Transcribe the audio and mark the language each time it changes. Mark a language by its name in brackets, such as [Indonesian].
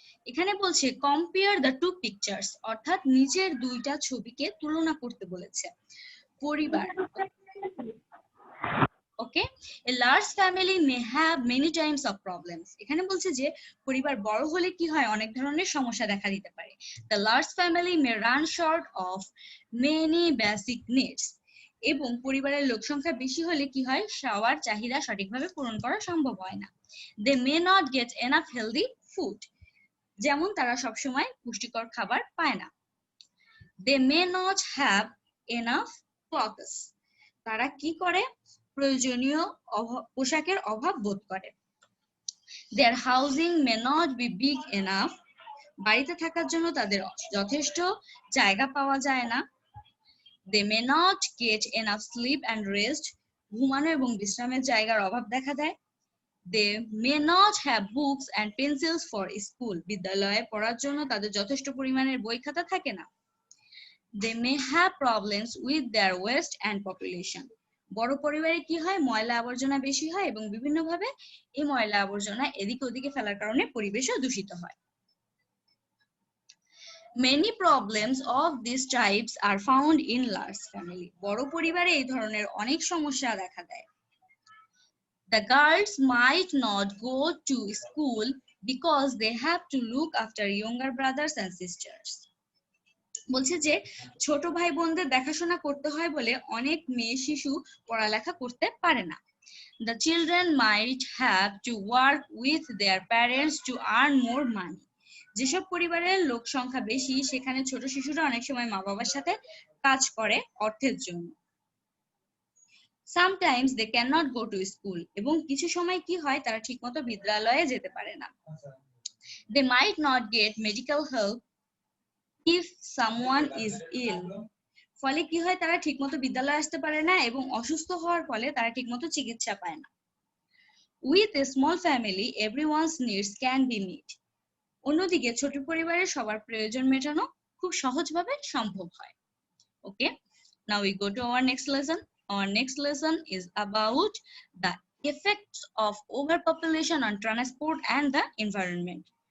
[Bangla] এখানে বলছে [English] compare the two pictures, [Bangla] অর্থাৎ নিচের দুইটা ছবিকে তুলনা করতে বলেছে। [English] পরিবার, okay, a large family may have many types of problems. [Bangla] এখানে বলছে যে পরিবার বড় হলে কি হয়, অনেক ধরনের সমস্যা দেখা দিতে পারে। [English] The large family may run short of many basic needs. [Bangla] এবং পরিবারের লোক সংখ্যা বেশি হলে কি হয়, সবার চাহিদা সঠিকভাবে পূরণ করা সম্ভব হয় না। [English] They may not get enough healthy food. [Bangla] যেমন তারা সব সময় পুষ্টিকর খাবার পায় না। [English] They may not have enough clothes. [Bangla] তারা কি করে, প্রয়োজনীয় পোশাকের অভাব বোধ করে। [English] Their housing may not be big enough. [Bangla] বাড়িতে থাকার জন্য তাদের যথেষ্ট জায়গা পাওয়া যায় না। [English] They may not get enough sleep and rest. [Bangla] ঘুমানো এবং বিশ্রামের জায়গার অভাব দেখা দেয়। [English] They may not have books and pencils for school. [Bangla] বিদ্যালয়ে পড়ার জন্য তাদের যথেষ্ট পরিমাণের বই খাতা থাকে না। [English] They may have problems with their waste and population. [Bangla] বড় পরিবারে কি হয়, ময়লা আবর্জনা বেশি হয় এবং বিভিন্নভাবে এই ময়লা আবর্জনা এদিকে ওদিকে ফেলার কারণে পরিবেশও দূষিত হয়। [English] Many problems of these types are found in large family. [Bangla] বড় পরিবারে এই ধরনের অনেক সমস্যা দেখা দেয়। [English] The girls might not go to school because they have to look after younger brothers and sisters. [Bangla] বলছে যে ছোট ভাই বোনদের দেখাশোনা করতে হয় বলে অনেক মেয়ে শিশু পড়ালেখা করতে পারে না। [English] The children might have to work with their parents to earn more money. [Bangla] যেসব পরিবারের লোক সংখ্যা বেশি সেখানে ছোট শিশুরা অনেক সময় মা বাবার সাথে কাজ করে অর্থের জন্য। [English] Sometimes they cannot go to school. [Bangla] এবং কিছু সময় কি হয়, তারা ঠিকমতো বিদ্যালয়ে যেতে পারে না। [English] They might not get medical help if someone is ill. [Bangla] ফলে কি হয়, তারা ঠিকমতো বিদ্যালয়ে আসতে পারে না এবং অসুস্থ হওয়ার ফলে তারা ঠিকমতো চিকিৎসা পায় না। [English] With a small family everyone's needs can be meet. [Bangla] অন্যদিকে ছোট পরিবারে সবার প্রয়োজন মেটানো খুব সহজভাবে সম্ভব হয়। [English] Okay, now we go to our next lesson. Our next lesson is about the effects of overpopulation on transport and the environment.